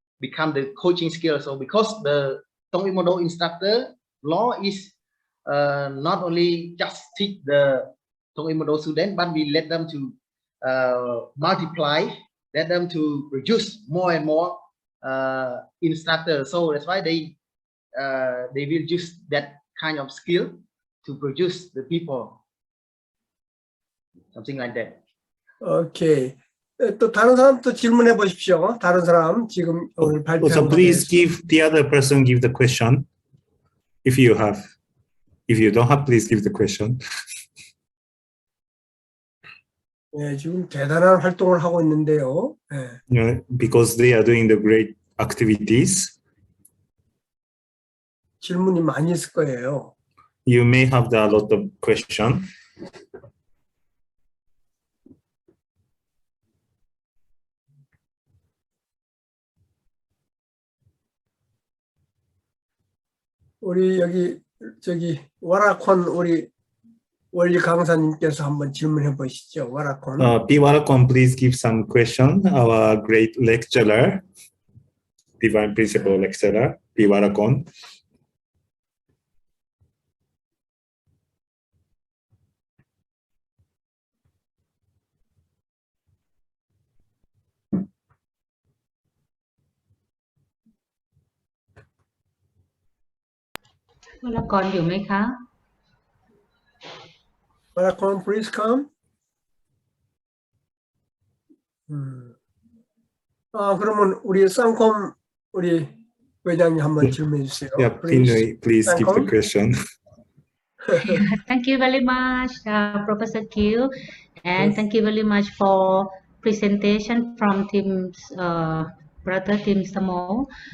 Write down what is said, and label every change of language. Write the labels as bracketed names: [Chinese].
[English] become the coaching skill. So because the Tong Imodo instructor law is not only just teach the Tong Imodo student, but we let them to multiply, let them to produce more and more instructors. So that's why they will use that kind of skill to produce the people, something like that. [Korean] 오케이. 또 다른 사람 또 질문해 보십시오. 다른 사람 지금 오늘 [English] So [Korean] 발표한 것에 [English] please [Korean] 대해서. [English] give the other person give the question. If you have, if you don't have, please give the question. [Korean] 예, 지금 대단한 활동을 하고 있는데요. 예. [English] Yeah, because they are doing the great activities. [Korean] 질문이 많이 있을 거예요. [English] You may have a lot of question. [Korean] 우리 여기 저기 와라콘 우리 원리 강사님께서 한번 질문해 보시죠. 와라콘. P. [English] Warakon, please give some question. Our great lecturer, Divine Principle lecturer, P. Warakon. [Thai] Warakon อยู่ไหมคะ [English] 와라콘, please come. [Korean] 그러면 우리 쌍콤 우리 회장님 한번 질문해 주세요. [English] Yeah, please give the question. Thank you very much, Professor Q, and thank you very much for presentation from Team's brother Team Samo.